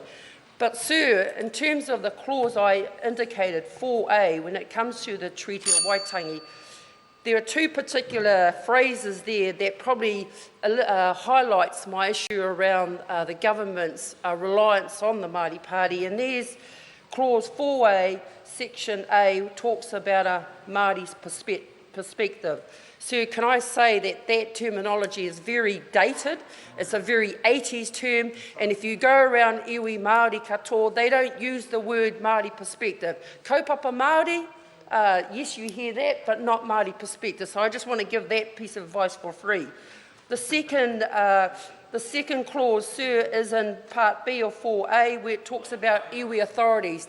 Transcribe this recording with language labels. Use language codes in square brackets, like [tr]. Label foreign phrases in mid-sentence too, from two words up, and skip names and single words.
[en] But, sir, in terms of the clause I indicated, 4A, when it comes to the Treaty of Waitangi, there are two particular phrases there that probably highlights my issue around the government's reliance on the Māori Party. And there's Clause 4A, Section A, talks about a Māori's perspective. Sir, can I say that that terminology is very dated? It's a very 80s term, and if you go around [mi] iwi Māori katoa, [en] they don't use the word Māori perspective. [mi] Kaupapa Māori, [en] yes, you hear that, but not Māori perspective. So I just want to give that piece of advice for free. The second clause, sir, is in Part B of 4A, where it talks about iwi authorities.